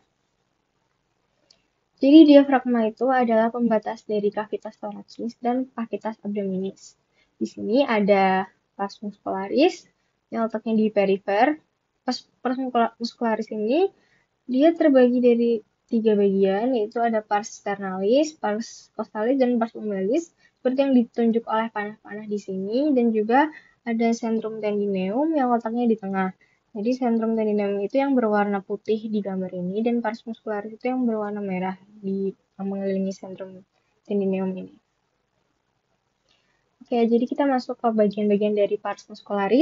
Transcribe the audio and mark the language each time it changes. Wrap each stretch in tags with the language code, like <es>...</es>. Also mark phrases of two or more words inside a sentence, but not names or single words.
<id>Jadi diafragma itu adalah pembatas dari</id> <la>kavitas thoracis</la> <id>dan</id> <la>cavitas abdominis.</la> <id>Di sini ada</id> <la>pars muscularis</la> <id>yang letaknya di perifer.</id> <la>Pars muscularis</la> <id>ini dia terbagi dari 3 bagian, yaitu ada</id> <la>pars sternalis, pars costalis,</la> <id>dan</id> <la>pars lumbalis,</la> <id>seperti yang ditunjuk oleh panah-panah di sini, dan juga ada</id> <la>centrum tendineum</la> <id>yang letaknya di tengah. Jadi</id> <la>centrum tendineum</la> <id>itu yang berwarna putih di gambar ini, dan</id> <la>pars muscularis</la> <id>itu yang berwarna merah di mengelilingi</id> <la>centrum tendineum</la> <id>ini. Oke, jadi kita masuk ke bagian-bagian dari</id> <la>pars muscularis.</la>